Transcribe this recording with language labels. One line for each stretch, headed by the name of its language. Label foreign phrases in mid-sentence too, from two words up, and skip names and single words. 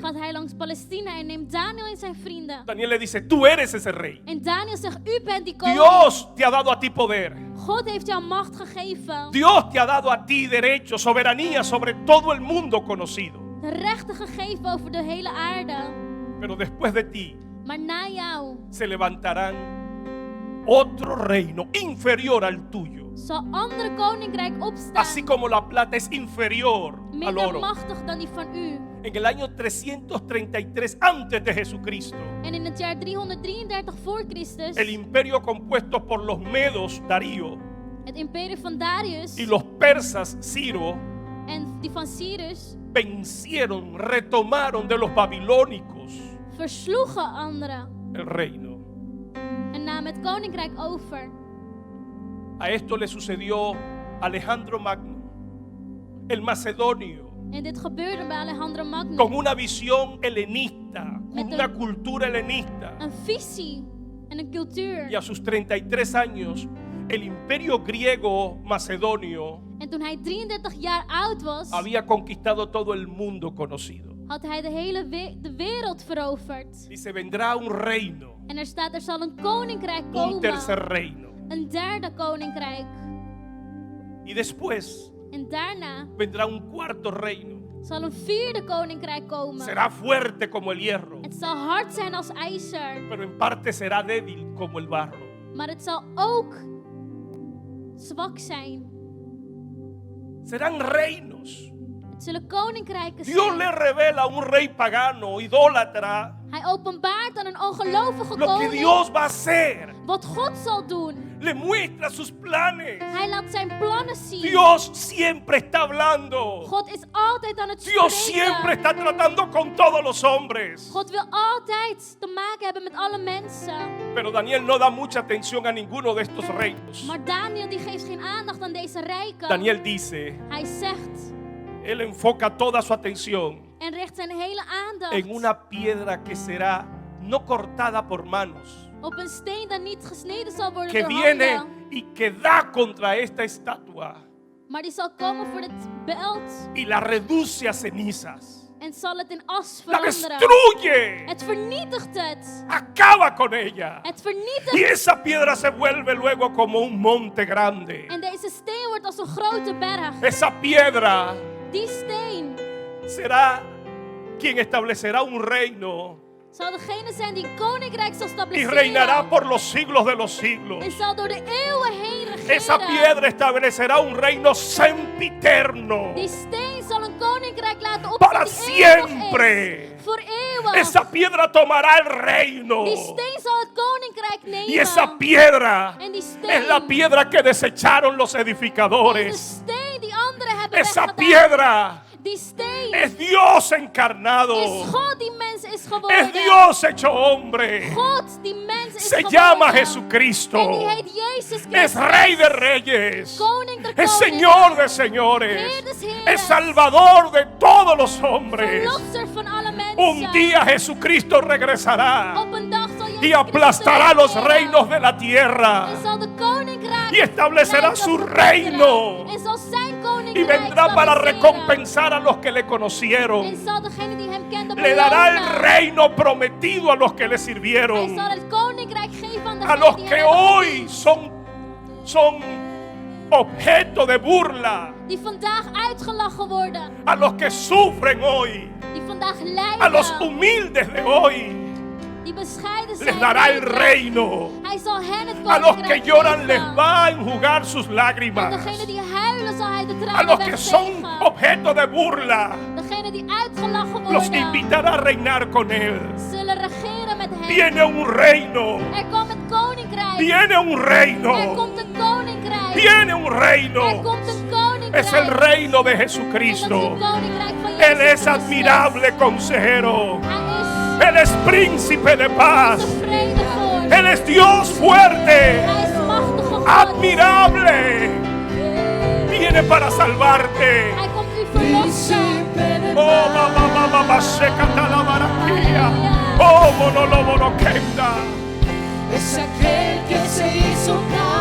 Dutch: gaat hij langs Palestina en neemt Daniel en zijn vrienden.
Spanish: Daniel le dice, tú eres ese rey.
Dutch: En Daniel zegt, u bent die koning.
Spanish: Dios te ha dado a ti poder.
Dutch: God heeft jou macht gegeven.
Spanish: Dios te ha dado a ti derecho, soberanía sobre todo el mundo conocido.
Dutch: De rechten gegeven over de hele aarde.
Spanish: Pero después de ti
Dutch: Maar na jou
Spanish: se levantarán otro reino inferior al tuyo.
Dutch: zal andere koninkrijk opstaan.
Spanish: Así como la plata es inferior al
Dutch: Minder
Spanish: oro.
Dutch: machtig dan die van u.
Spanish: En el año 333 antes de Jesucristo,
Dutch: En in het jaar 333 voor Christus,
Spanish: el imperio compuesto por los medos, Darío,
Dutch: het imperium van Darius
Spanish: y los persas, Ciro,
Dutch: en die van Cyrus,
Spanish: vencieron, retomaron de los babilónicos
Dutch: versloegen anderen
Spanish: el reino.
Dutch: en namen het koninkrijk over.
Spanish: A esto le sucedió a Alejandro Magno, el macedonio,
Dutch: En dit gebeurde bij Alejandro Magno.
Spanish: con una visión helenista, con
Dutch: Met
Spanish: una
Dutch: een-
Spanish: cultura helenista.
Dutch: Een visie en een cultuur.
Spanish: Y a sus 33 años, el imperio griego macedonio
Dutch: En toen hij 33 jaar oud was,
Spanish: había conquistado todo el mundo conocido.
Dutch: had hij de hele de wereld veroverd.
Spanish: Dice, vendrá un reino,
Dutch: En er staat, er zal een koninkrijk
Spanish: un
Dutch: komen.
Spanish: tercer reino.
Dutch: Een derde koninkrijk.
Spanish: Y después
Dutch: En daarna
Spanish: vendrá un cuarto reino.
Dutch: zal een vierde koninkrijk komen.
Spanish: Será fuerte como el hierro,
Dutch: Het zal hard zijn als ijzer.
Spanish: pero en parte será débil como el barro.
Dutch: Maar het zal ook zwak zijn.
Spanish: Serán reinos.
Dutch: Het zullen koninkrijken
Spanish: Dios
Dutch: zijn.
Spanish: le revela a un rey pagano, idólatra,
Dutch: Hij openbaart aan een ongelovige
Spanish: lo que
Dutch: koning
Spanish: Dios va a hacer.
Dutch: wat God zal doen.
Spanish: Le muestra sus planes.
Dutch: Hij laat zijn plannen zien.
Spanish: Dios siempre está hablando.
Dutch: God is altijd aan het
Spanish: Dios siempre
Dutch: spreken.
Spanish: está tratando con todos los hombres.
Dutch: God wil altijd te maken hebben met alle mensen.
Spanish: Pero Daniel no da mucha atención a ninguno de estos reinos.
Dutch: Maar Daniel die geeft geen aandacht aan deze rijken.
Spanish: Daniel dice,
Dutch: Hij zegt
Spanish: él enfoca toda su atención
Dutch: en richt zijn hele aandacht
Spanish: en una piedra que será no cortada por manos,
Dutch: op een steen dat niet gesneden zal worden
Spanish: que
Dutch: door
Spanish: viene
Dutch: handen.
Spanish: y que da contra esta estatua
Dutch: Maar die zal komen voor dit beeld
Spanish: y la reduce a cenizas,
Dutch: en zal het in as
Spanish: la
Dutch: veranderen.
Spanish: destruye,
Dutch: Het vernietigt het.
Spanish: acaba con ella.
Dutch: Het
Spanish: Y
Dutch: vernietigt.
Spanish: esa piedra se vuelve luego como un monte grande.
Dutch: En deze steen wordt als een grote berg.
Spanish: Esa piedra
Dutch: Die steen
Spanish: será quien establecerá un reino
Dutch: zal degene zijn die een koninkrijk zal
Spanish: y reinará
Dutch: stabiliseren.
Spanish: por los siglos de los siglos.
Dutch: En zal door de eeuwen heen
Spanish: Esa
Dutch: regeren.
Spanish: piedra establecerá un reino sempiterno.
Dutch: Die steen zal een koninkrijk laten
Spanish: Para
Dutch: opstaan die eeuwig
Spanish: siempre.
Dutch: is. Voor eeuwig.
Spanish: Esa piedra tomará el reino.
Dutch: Die steen zal het koninkrijk nemen.
Spanish: Y esa piedra
Dutch: En die steen
Spanish: es la piedra que desecharon los
Dutch: is de
Spanish: edificadores.
Dutch: steen die anderen hebben
Spanish: Esa
Dutch: weggedaan.
Spanish: piedra
Dutch: Die steen
Spanish: es Dios encarnado.
Dutch: is God die mens is geworden.
Spanish: Es Dios hecho hombre.
Dutch: God die mens is
Spanish: Se
Dutch: geworden.
Spanish: llama Jesucristo.
Dutch: En die heet Jezus Christus.
Spanish: Es Rey de Reyes.
Dutch: Koning der
Spanish: Es
Dutch: koningen.
Spanish: Señor de señores.
Dutch: Heer des heeren.
Spanish: Es Salvador de todos los hombres.
Dutch: Verlosser van alle mensen.
Spanish: Un día Jesucristo regresará
Dutch: Op een dag zal Jezus
Spanish: y aplastará
Dutch: Christus
Spanish: los
Dutch: terugkeren.
Spanish: reinos de la tierra
Dutch: En zal de koninkrijk
Spanish: y establecerá su reino
Dutch: en zal zijn
Spanish: y
Dutch: koninkrijk
Spanish: vendrá para
Dutch: stabiliseren.
Spanish: recompensar a los que le
Dutch: En
Spanish: conocieron.
Dutch: zal degene die hem kenden
Spanish: Le dará el
Dutch: belonen.
Spanish: reino prometido a los que le
Dutch: Hij
Spanish: sirvieron.
Dutch: zal het koninkrijk geven aan
Spanish: A
Dutch: degenen
Spanish: los
Dutch: die
Spanish: que
Dutch: hem hebben
Spanish: hoy
Dutch: gediend.
Spanish: son objeto de burla.
Dutch: Die vandaag uitgelachen worden.
Spanish: A los que sufren hoy.
Dutch: Die vandaag
Spanish: A los
Dutch: lijden.
Spanish: humildes de hoy.
Dutch: Die bescheiden zijn.
Spanish: Les dará el
Dutch: lijden.
Spanish: reino.
Dutch: Hij zal hen het
Spanish: A los que
Dutch: koninkrijk
Spanish: lloran les
Dutch: geven.
Spanish: va a enjugar sus
Dutch: En
Spanish: lágrimas.
Dutch: degene die huilen zal hij de
Spanish: A
Dutch: tranen
Spanish: los que son
Dutch: wegvegen.
Spanish: objeto de burla
Dutch: Degene die uitgelachen
Spanish: los
Dutch: worden.
Spanish: invitará a reinar con él.
Dutch: Zullen regeren met hem.
Spanish: Viene un reino.
Dutch: Er komt het koninkrijk.
Spanish: Viene un
Dutch: Er
Spanish: reino.
Dutch: komt een koninkrijk.
Spanish: Viene un
Dutch: Er
Spanish: reino.
Dutch: komt een koninkrijk.
Spanish: Es el reino de
Dutch: En dat is
Spanish: Jesucristo.
Dutch: het koninkrijk van Jezus
Spanish: Él es
Dutch: Christus.
Spanish: admirable consejero.
Dutch: Hij
Spanish: Él es príncipe de paz.
Dutch: is de vredevorst.
Spanish: Él es Dios fuerte.
Dutch: Hij is machtige God.
Spanish: Admirable. Viene para salvarte.
Dutch: Hij komt u verlossen. Oh, mamá, secata la baraquilla. Oh, monolobo no quenda.
Spanish: Es aquel que se hizo